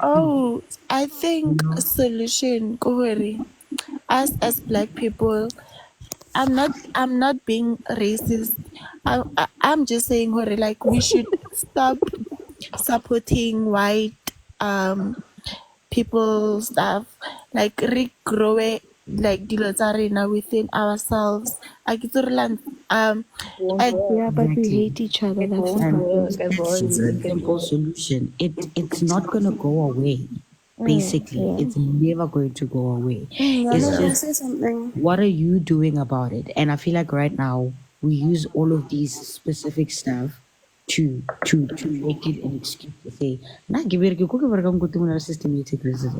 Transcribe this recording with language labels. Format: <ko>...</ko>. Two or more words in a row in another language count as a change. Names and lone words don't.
<en>Oh, I think a solution Kohori, us as black people, I'm not being racist. I'm just saying Hori, like we should stop supporting white people stuff, like regrow like</en> <st>dilo tsa rena</st> <en>within ourselves. Like it's Yeah, but we hate each other. That's the problem. It's a simple solution. It's not gonna go away. Basically, it's never going to go away. It's just say something. what are you doing about it? And I feel like right now we use all of these specific stuff to make it an excuse to say, nah, systematic racism.</en>